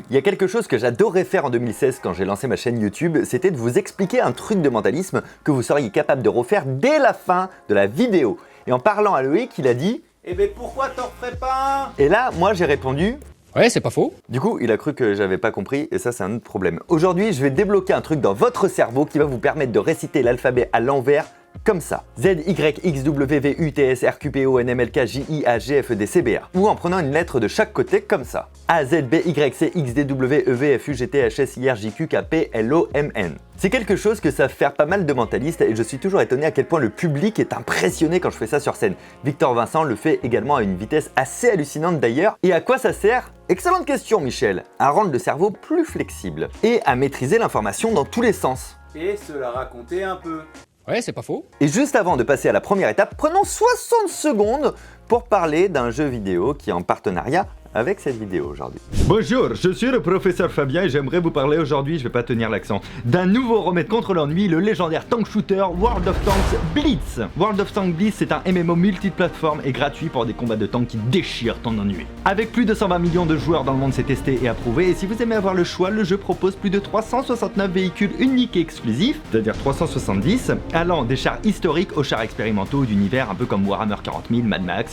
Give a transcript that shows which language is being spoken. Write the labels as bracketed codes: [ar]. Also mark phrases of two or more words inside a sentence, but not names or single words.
[fr] Il y a quelque chose que j'adorais faire en 2016 quand j'ai lancé ma chaîne YouTube, c'était de vous expliquer un truc de mentalisme que vous seriez capable de refaire dès la fin de la vidéo. Et en parlant à Loïc, il a dit « Eh ben pourquoi t'en referais pas ?» Et là, moi j'ai répondu « Ouais, c'est pas faux. » Du coup, il a cru que j'avais pas compris et ça c'est un autre problème. Aujourd'hui, je vais débloquer un truc dans votre cerveau qui va vous permettre de réciter l'alphabet à l'envers comme ça. Z, Y, X, W, V, U, T, S, R, Q, P, O, N, M, L, K, J, I, A, G, F, E, D, C, B, R. Ou en prenant une lettre de chaque côté comme ça. A, Z, B, Y, C, X, D, W, E, V, F, U, G, T, H, S, I, R, J, Q, K, P, L, O, M, N. C'est quelque chose que savent faire pas mal de mentalistes et je suis toujours étonné à quel point le public est impressionné quand je fais ça sur scène. Victor Vincent le fait également à une vitesse assez hallucinante d'ailleurs. Et à quoi ça sert? Excellente question Michel. À rendre le cerveau plus flexible et à maîtriser l'information dans tous les sens. Et se la raconter un peu. Ouais, c'est pas faux. Et juste avant de passer à la première étape, prenons 60 secondes pour parler d'un jeu vidéo qui est en partenariat avec cette vidéo aujourd'hui. Bonjour, je suis le professeur Fabien et j'aimerais vous parler aujourd'hui, je vais pas tenir l'accent, d'un nouveau remède contre l'ennui, le légendaire [en] tank shooter [fr] World of Tanks Blitz. World of Tanks Blitz, c'est un MMO multiplateforme et gratuit pour des combats de tanks qui déchirent ton ennui. Avec plus de 120 millions de joueurs dans le monde, c'est testé et approuvé, et si vous aimez avoir le choix, le jeu propose plus de 369 véhicules uniques et exclusifs, c'est-à-dire 370, allant des chars historiques aux chars expérimentaux d'univers un peu comme Warhammer 40 000, Mad Max.